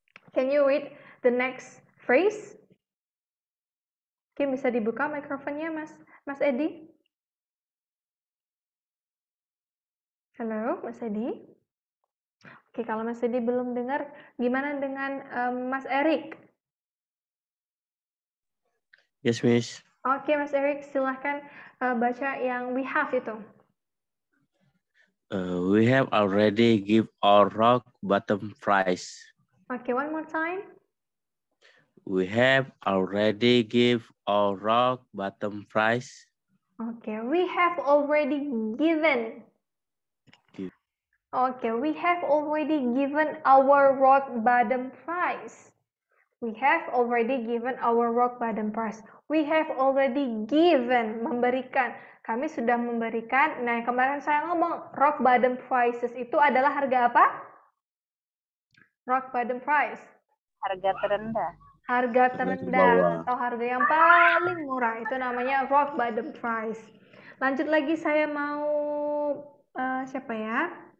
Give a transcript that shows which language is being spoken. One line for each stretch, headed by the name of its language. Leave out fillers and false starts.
English: Can you read the next phrase?
Indonesian: Oke, bisa dibuka mikrofonnya Mas Edi. Halo, Mas Edi. Oke, kalau Mas Edi belum dengar, gimana dengan Mas Erik?
English: Yes, Miss.
Indonesian: Oke, Mas Erik, silahkan baca yang
English: we have
Indonesian: itu.
English: We have already give our rock bottom price. Oke, one more time. We have already give our rock bottom price. Oke, we have already given. Oke, we have already given our rock bottom price. We have already given our rock bottom price. We have already given, memberikan.
Indonesian: Kami sudah memberikan. Nah, kemarin saya ngomong rock bottom prices itu adalah harga apa?
English: Rock bottom price.
Indonesian: Harga terendah. Harga terendah atau harga yang paling murah itu namanya rock bottom price. Lanjut lagi, saya mau siapa ya?